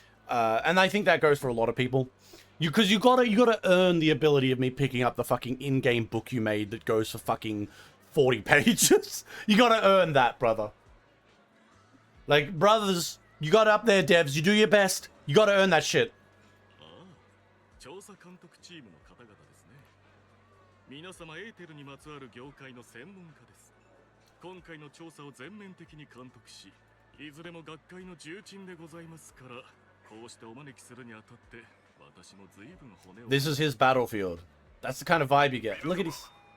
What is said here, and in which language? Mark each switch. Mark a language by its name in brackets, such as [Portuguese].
[English] And I think that goes for a lot of people. Because you gotta earn the ability of me picking up the fucking in-game book you made that goes for fucking 40 pages. You gotta earn that, brother. Like, brothers, you got up there, devs. You do your best. You gotta earn that shit. [Japanese] 調査監督チームの方々ですね。皆様エーテルにまつわる業界の専門家です。今回の調査を全面的に監督し、いずれも学会の重鎮でございますから、こうしてお招きするにあたって、私も随分骨を。 [English] This is his battlefield. That's the kind of vibe you get. Look at this.